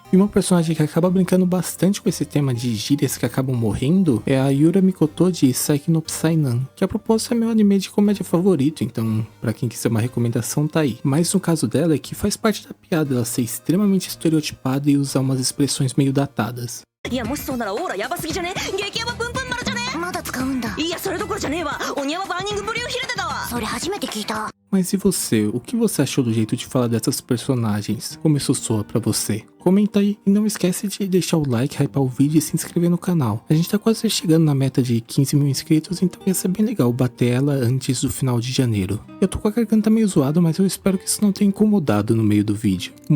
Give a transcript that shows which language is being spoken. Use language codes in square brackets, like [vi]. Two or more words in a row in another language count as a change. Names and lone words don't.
[pt] E uma personagem que acaba brincando bastante com esse tema de gírias que acabam morrendo é a Yura Mikoto de Saiki no Psainan, que a propósito é meu anime de comédia favorito, então pra quem quiser uma recomendação tá aí. Mas no caso dela é que faz parte da piada ela ser extremamente estereotipada e usar umas expressões meio datadas. [ja] いやもしそうならオーラヤバすぎじゃね？激ヤバプンプン丸じゃね？まだ使うんだ。いやそれどころじゃねえわ。鬼ヤババーニングブリューヒルデだわ。それ初めて聞いた。 [pt] Mas e você? O que você achou do jeito de falar dessas personagens? Como isso soa pra você? Comenta aí e não esquece de deixar o like, hypar o vídeo e se inscrever no canal. A gente tá quase chegando na meta de 15 mil inscritos, então ia ser bem legal bater ela antes do final de janeiro. Eu tô com a garganta meio zoada, mas eu espero que isso não tenha incomodado no meio do vídeo.